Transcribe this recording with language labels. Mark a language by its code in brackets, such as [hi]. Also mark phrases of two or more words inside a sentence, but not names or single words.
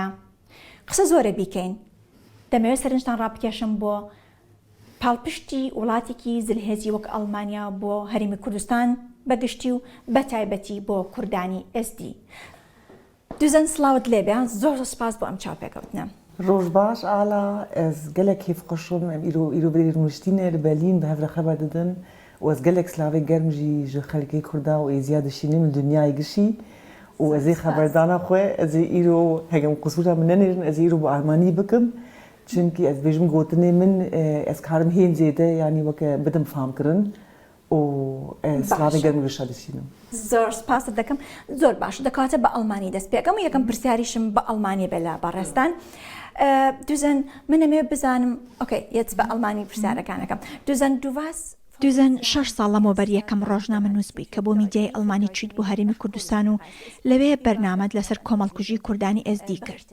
[ckb] قسە زۆرە بیکەین، دەمەوێت سەرنجتان ڕابکێشم بۆ پاڵپشتی وڵاتێکی زلهێزی وەک ئەڵمانیا بۆ هەرێمی کوردستان بەگشتی و بە تایبەتی بۆ کوردانی ئێزدی. دوزەن سڵاوت لێبێ، زۆر سپاس بۆ ئەم چاوپێکەوتنە. [ku] ڕۆژ باش ئالا، ئەس gelek kêf xweşim em îro birêr nûştînê li Berlîn bi hev re xeber didin û ez gelek silavê germ jî ji xelkê Kurda û êziya dişînim li dunyayê gişî û ez ê xeberdana xwe ez ê îro hegem qusûra min nenêrin ez ê îro bi Almanî bikim çunkî ez bêjim gotinê min ez karim hên zêde yanî weke bidim famkirin û silavê germ li şa dişînim. [ckb] زۆر سپاست دەکەم. زۆر باش دەکاتە بە ئەڵمانی دەست پێکەم و یەکەم پرسیاریشم بە ئەڵمانی بێ لە بەڕێستان. دوزەن من ئەمێ بزانم ئۆکەی یەت بە ئەڵمانی پرسیارەکانەکەم. دوزەن 6 ساڵ لەمەوبەر یەکەم ڕۆژنامە نووسبی کە بۆ میدیای ئەڵمانی چیت بۆ هەرێمی کوردستان و لەوێ بەرنامەت لەسەر کۆمەڵکوژی کوردانی ئێزدی کرد.